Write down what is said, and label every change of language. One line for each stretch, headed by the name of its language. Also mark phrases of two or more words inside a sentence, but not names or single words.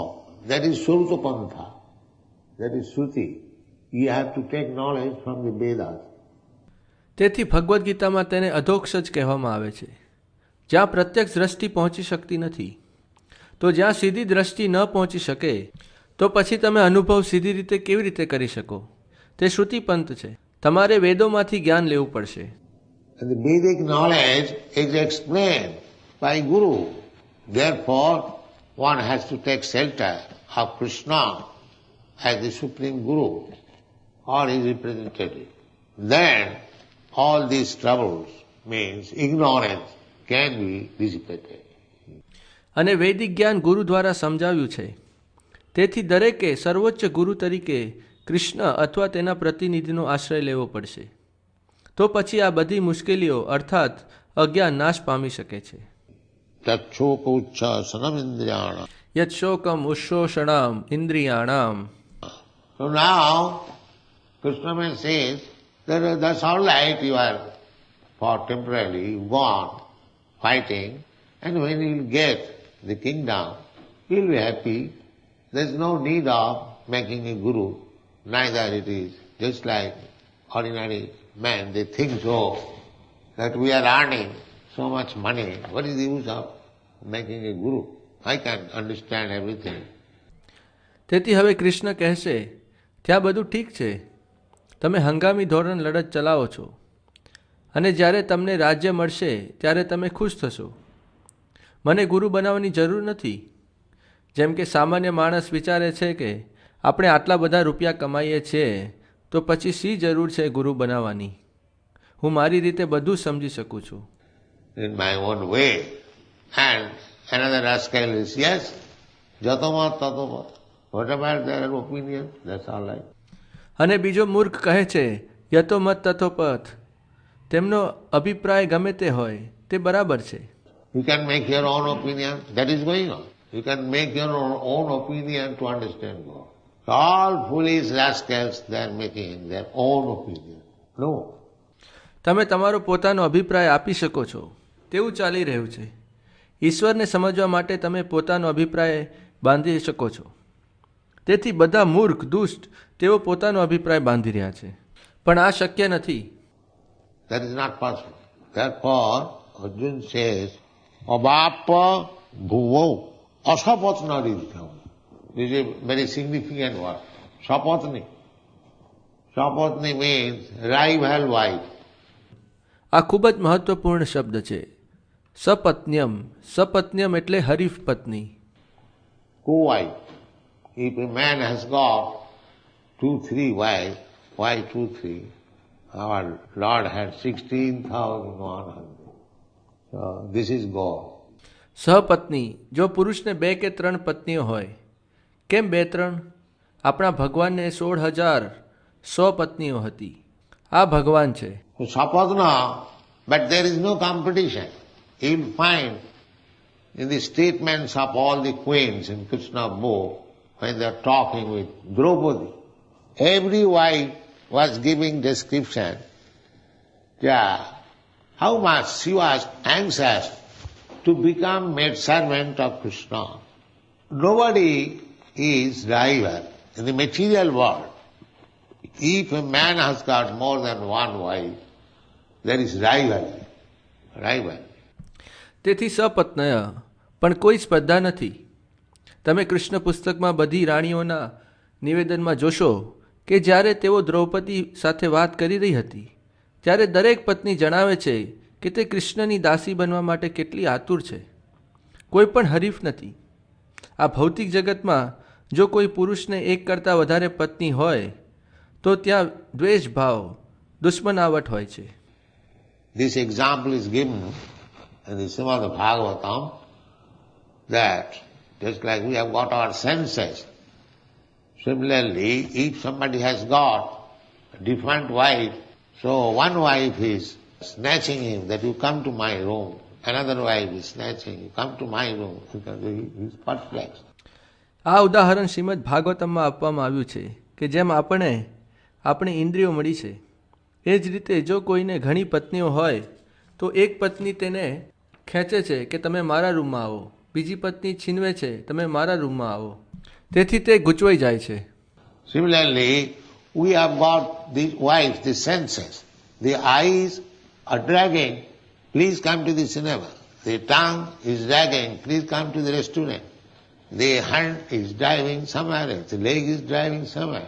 English: That is Suruta Pantha. That is Shruti. You have to take knowledge from the Vedas.
Gujarati: તેથી ભગવદ્ ગીતામાં તેને અધોક્ષજ કહેવામાં આવે છે, જ્યાં પ્રત્યક્ષ દ્રષ્ટિ પહોંચી શકતી નથી. તો જ્યાં સીધી દ્રષ્ટિ ન પહોંચી શકે તો પછી તમે અનુભવ સીધી રીતે કેવી રીતે કરી શકો? તે શ્રુતિપંથ છે. તમારે વેદોમાંથી જ્ઞાન લેવું પડશે.
English: And the Vedic knowledge is explained by Guru. Therefore, one has to take shelter of Krishna as the Supreme Guru or his representative. Then all these troubles, means ignorance, can be dissipated.
Gujarati: અને વૈદિક જ્ઞાન ગુરુ દ્વારા સમજાવ્યું છે. તેથી દરેકે સર્વોચ્ચ ગુરુ તરીકે કૃષ્ણ અથવા તેના પ્રતિનિધિનો આશ્રય લેવો પડશે. તો પછી આ બધી મુશ્કેલીઓ અર્થાત અજ્ઞાન નાશ પામી શકે છે. Tatshokucha
Sanskrit: યત શોકમ ઉશોષણામ ઇન્દ્રિયાણામ.
English: So now, Krishna says that that's all right, you are for temporarily gone fighting, and when you will get the kingdom, you will be happy. There is no need of making a guru. Neither it is just like ordinary man. They think so that we are earning so much money. What is the use of making a guru? I can understand everything.
Gujarati: તેથી હવે કૃષ્ણ કહેશે, ત્યાં બધું ઠીક છે, તમે હંગામી ધોરણ લડત ચલાવો છો, અને જ્યારે તમને રાજ્ય મળશે ત્યારે તમે ખુશ થશો. મને ગુરુ બનાવવાની જરૂર નથી. જેમ કે સામાન્ય માણસ વિચારે છે કે આપણે આટલા બધા રૂપિયા કમાઈએ છીએ તો પછી શી જરૂર છે ગુરુ બનાવવાની? હું મારી રીતે બધું જ સમજી શકું છું.
English: In my own way. And another rascal is, yes,
Sanskrit: यतमत ततमत.
English: Whatever their opinion, that's all right.
Gujarati: અને બીજો મૂર્ખ કહે છે
Sanskrit: યતો મત તથો પથ.
Gujarati: તેમનો અભિપ્રાય ગમે તે હોય તે બરાબર છે.
English: You can make your own opinion, that is going on. You can make your own opinion to understand God. All foolish rascals, they are making their own opinion. No.
Gujarati: તમે તમારો પોતાનો અભિપ્રાય આપી શકો છો, તેવું ચાલી રહ્યું છે. ઈશ્વરને સમજવા માટે તમે પોતાનો અભિપ્રાય બાંધી શકો છો. તેથી બધા મૂર્ખ દુષ્ટ તેઓ પોતાનો અભિપ્રાય બાંધી રહ્યા છે, પણ આ શક્ય નથી.
English: That is not possible. Therefore, Arjun says,
Sanskrit: अभप भुवो असपत्नदिध्यम्.
English: This is a very significant word. Sapatni. Sapatni means rival wife.
Gujarati: આ ખૂબ જ મહત્વપૂર્ણ શબ્દ છે. સપત્ન્યમ. સપત્ન્યમ એટલે હરીફ પત્ની.
English: Co-wife. If a man has got 2-3 wives, why 2-3? Our Lord had 16,100. So this is God.
Gujarati: સહપત્ની. જો પુરુષને 2 કે 3 પત્નીઓ હોય. કેમ 2-3? આપણા ભગવાનને 16,100 પત્નીઓ હતી. આ ભગવાન છે.
English: So Sapatna, but there is no competition. You will find in the statements of all the queens in Krishna book, when they are talking with Draupadi, every wife was giving description, how much she was anxious to become maid servant of Krishna. Nobody is rival in the material world. If a man has got more than one wife, there is rival.
Gujarati: તેથી સપત્નય, પણ કોઈ સ્પર્ધા નથી. તમે કૃષ્ણ પુસ્તકમાં બધી રાણીઓના નિવેદનમાં જોશો કે જ્યારે તેઓ દ્રૌપદી સાથે વાત કરી રહી હતી ત્યારે દરેક પત્ની જણાવે છે કે તે કૃષ્ણની દાસી બનવા માટે કેટલી આતુર છે. કોઈ પણ હરીફ નથી. આ ભૌતિક જગતમાં જો કોઈ પુરુષને એક કરતાં વધારે પત્ની હોય તો ત્યાં દ્વેષ ભાવ, દુશ્મનાવટ હોય છે.
English: This example is given in the Srimad Bhagavatam that just like we have got our senses, similarly, if somebody has got a different wife, so one wife is snatching him that you come to my room, another wife is snatching, you come to my room, because he is perplexed.
Gujarati: આ ઉદાહરણ શ્રીમદ ભાગવતમમાં આપવામાં આવ્યું છે કે જેમ આપણી ઇન્દ્રિયો મળી છે એ જ રીતે જો કોઈને ઘણી પત્નીઓ હોય તો એક પત્ની તેને ખેંચે છે કે તમે મારા રૂમમાં આવો, બીજી પત્ની છીનવે છે તમે મારા રૂમમાં આવો. તેથી તે ગૂંચવાઈ જાય છે.
English: Similarly, we have got these wives, the senses. The eyes are dragging, please come to the cinema. The tongue is dragging, please come to the restaurant. The hand is driving somewhere else, the leg is driving somewhere.